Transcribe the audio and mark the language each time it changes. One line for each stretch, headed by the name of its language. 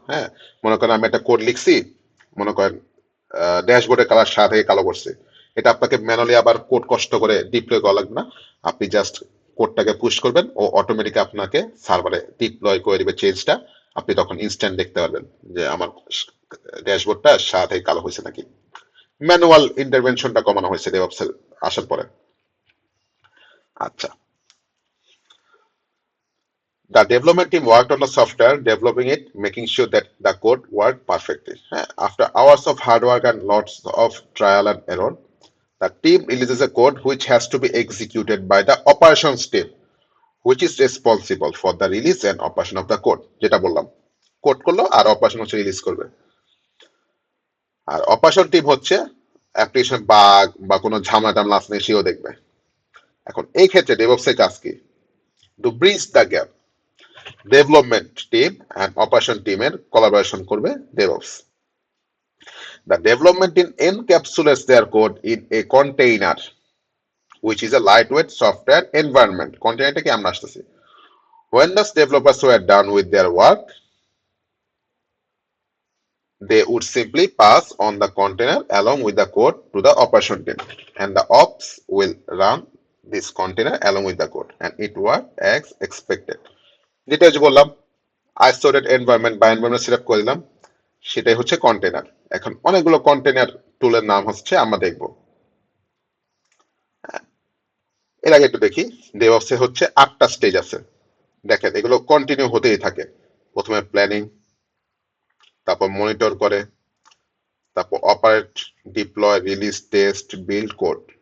Bangla: হ্যাঁ, মনে করেন আমি একটা কোড লিখছি, মনে করেন ড্যাশবোর্ডের কালার সাদা থেকে কালো করছে, এটা আপনাকে ম্যানুয়ালি আবার কোড কষ্ট করে ডিপ্লয় করা লাগবে না, আপনি জাস্ট কোডটাকে পুশ করবেন ও অটোমেটিক আপনাকে সার্ভারে ডিপ্লয় করে দিবে চেঞ্জটা, আপনি তখন ইনস্ট্যান্ট দেখতে পারবেন যে আমার ড্যাশবোর্ডটা সাদা থেকে কালো হয়েছে নাকি। ম্যানুয়াল ইন্টারভেনশনটা কমানো হয়েছে ডেভঅপস আসার পরে। আচ্ছা,
English: the development team worked on the software, developing it, making sure that the code worked perfectly. After hours of hard work and lots of trial and error, the team releases a code which has to be executed by the operations team, which is responsible for the release and operation of the code.
Bangla: যেটা বললাম, code করলো আর operation হচ্ছে release করবে। আর operation team হচ্ছে application bug বা কোনো ঝামেলা টামলা আসলে সেও দেখবে। এখন এই ক্ষেত্রে ডেভঅপস এর কাজ কি?
English: to bridge the gap,
Bangla: development team and operation টিমের কোলাবোরেশন করবে DevOps.
English: The development team encapsulates their code in a container, which is a lightweight software environment.
Bangla: Container কি আমরা আসতেছি।
English: When the developers were done with their work, they would simply pass on the container along with the code to the operation team, and the ops will run this container along with the code, and it worked as expected.
Bangla: যেটা যে বললাম isolated environment বা environment setup করে দিলাম, সেটাই হচ্ছে container. এখন অনেকগুলো কন্টেনার টুলের নাম হচ্ছে আমরা দেখব। এর আগে একটু দেখি, ডেভঅপসে হচ্ছে 8টা স্টেজ আছে। দেখেন এগুলো কন্টিনিউ হতেই থাকে। প্রথমে প্ল্যানিং, তারপর মনিটর করে, তারপর operate, deploy, release, test, build, code.